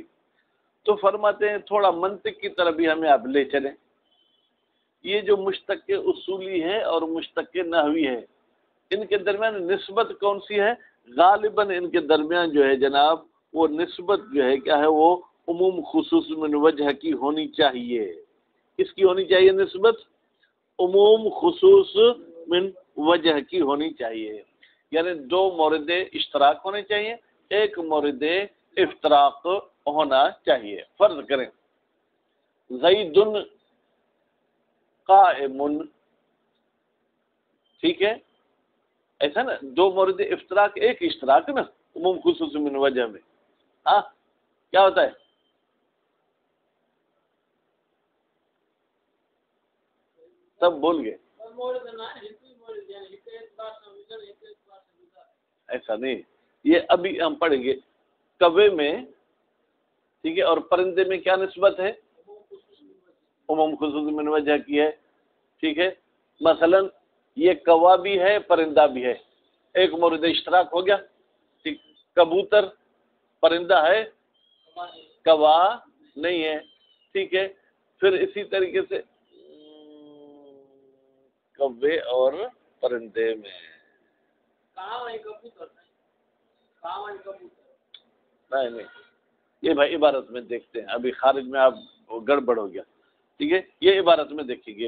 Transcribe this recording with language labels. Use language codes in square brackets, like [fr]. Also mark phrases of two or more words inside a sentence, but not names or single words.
[ur] تو فرماتے ہیں تھوڑا منطق کی طرف بھی ہمیں آپ لے چلیں۔ یہ جو مشتق کے اصولی ہے اور مشتق کے نحوی ہے، ان کے درمیان نسبت کون سی ہے؟ غالباً ان کے درمیان جو ہے جناب وہ نسبت جو ہے کیا ہے؟ وہ عموم خصوص من وجہ کی ہونی چاہیے۔ کس کی ہونی چاہیے نسبت؟ عموم خصوص من وجہ کی ہونی چاہیے، یعنی دو مورد اشتراک ہونے چاہیے، ایک مورد افتراق ہونا چاہیے۔ فرض کریں [ar] زید قائم، [ur] ٹھیک ہے؟ ایسا نا، دو مورد افتراق، ایک اشتراک نا عموم خصوص من وجہ میں۔ ہاں کیا ہوتا ہے؟ سب بول گئے؟ ایسا نہیں، یہ ابھی ہم پڑھیں گے۔ کوے میں، ٹھیک ہے، اور پرندے میں کیا نسبت ہے؟ عموم خصوص من وجہ کی ہے، ٹھیک ہے؟ مثلا یہ کوا بھی ہے، پرندہ بھی ہے، ایک مورد اشتراک ہو گیا، ٹھیک؟ کبوتر پرندہ ہے، کوا نہیں ہے، ٹھیک ہے؟ پھر اسی طریقے سے کوے اور پرندے میں نہیں، یہ بھائی عبارت میں دیکھتے ہیں، ابھی خارج میں آپ گڑبڑ ہو گیا، ٹھیک ہے، یہ عبارت میں دیکھیں گے۔